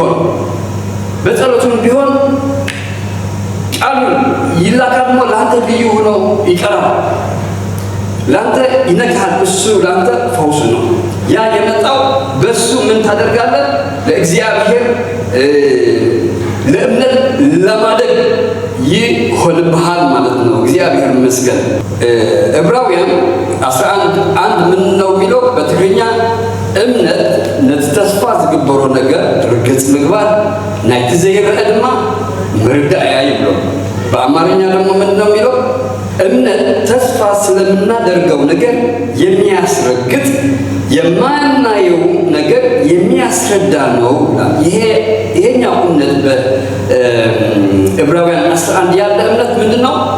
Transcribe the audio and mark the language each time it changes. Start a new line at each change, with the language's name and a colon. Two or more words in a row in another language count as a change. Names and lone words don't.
Amharic: ቢሆን ቃሉ ይላካል ደግሞ ለአንተ ልዩ ሆኖ ይቀራል። ለአንተ ይነካል። እሱ ለአንተ ፈውስ ነው። ያ የመጣው በሱ ምን ታደርጋለህ? ለእግዚአብሔር ለእምነት ለማደግ ይሆንብሃል ማለት ነው። እግዚአብሔር ይመስገን። ዕብራውያን 11:1 ምን ነው የሚለው?
Tigrinya: በትግርኛ እምነት ነቲ ተስፋ ዝግበሮ ነገር ርግጽ ምግባር ናይቲ ዘይርአ ድማ ምርዳእያ ይብሎ።
Amharic: በአማርኛ ደግሞ ምን ነው የሚለው? እምነት ተስፋ ስለምናደርገው ነገር የሚያስረግጥ የማናየው ነገር የሚያስረዳ ነው። ይሄኛው እምነት በዕብራውያን 11 ያለ እምነት ምንድነው?